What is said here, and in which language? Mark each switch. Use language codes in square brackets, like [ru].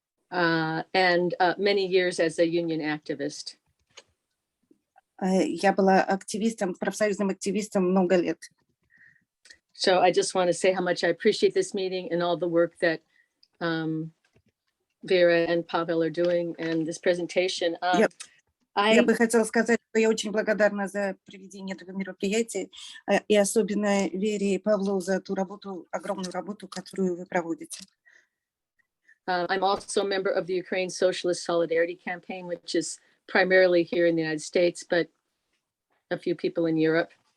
[en] And many years as a union activist. [ru] Я была активистом, профсоюзным активистом много лет. [en] So I just want to say how much I appreciate this meeting and all the work that Vera and Pavel are doing and this presentation. [ru] Я бы хотела сказать, что я очень благодарна за проведение этого мероприятия, и особенно Вере и Павлу за ту работу, огромную работу, которую вы проводите. [en] I'm also a member of the Ukraine Socialist Solidarity Campaign, which is primarily here in the United States, but a few people in Europe.